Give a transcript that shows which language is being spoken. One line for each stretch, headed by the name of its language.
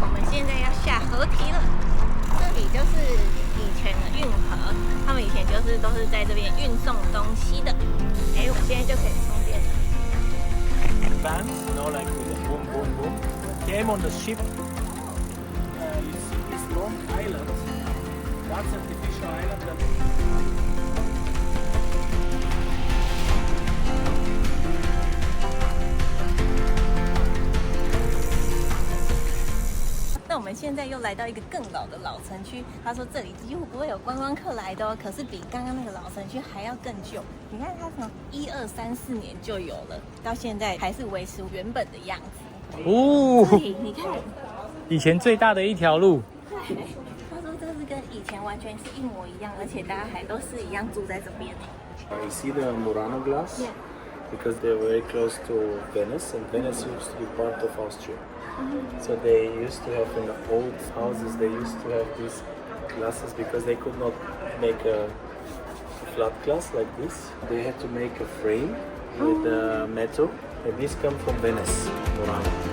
Chinese: 现在要下河堤了，这里就是以前的运河，他们以前都是在这边运送东西的。哎，我现在就可以充电了。
English: Bands, you know, like with the boom, boom, boom, came on the ship. You see this long island. That's artificial island. That...
Chinese: 那我们现在又来到一个更老的老城区，他说这里几乎不会有观光客来的哦，可是比刚刚那个老城区还要更旧。你看它从1234年就有了，到现在还是维持原本的样子。哦，这里你看，以前最大的一条路。对，他说这是跟以前完全是一模一样，而且大家还都是一样住在这边呢。
English: You see the Murano glass? Yeah. Because they're very close to Venice, and Venice used to be part of Austria. So they used to have in the old houses, they used to have these glasses because they could not make a flat glass like this. They had to make a frame with metal, and these come from Venice, Murano.